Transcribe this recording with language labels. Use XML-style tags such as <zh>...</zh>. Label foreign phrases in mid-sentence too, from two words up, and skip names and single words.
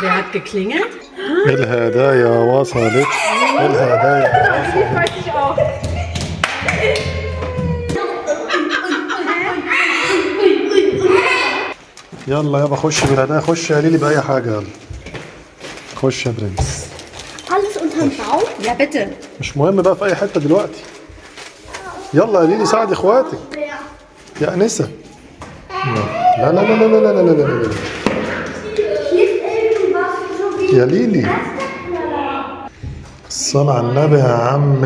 <de>Hat geklingelt?</de> <ar>الهدايا وصلت. الهدايا وصلت. يلا يابا خش بالهدايا. خش يا ليلي بأي حاجة. يلا خش يا برنس.</ar> <de>Alles unterm Baum? Ja, bitte.</de> <ar>مش مهم بقى في أي حتة دلوقتي. يلا يا ليلي ساعدي إخواتك. يا أنسة. لا لا لا لا لا لا لا لا لا. يا ليلي صلى على النبي يا عم.</ar>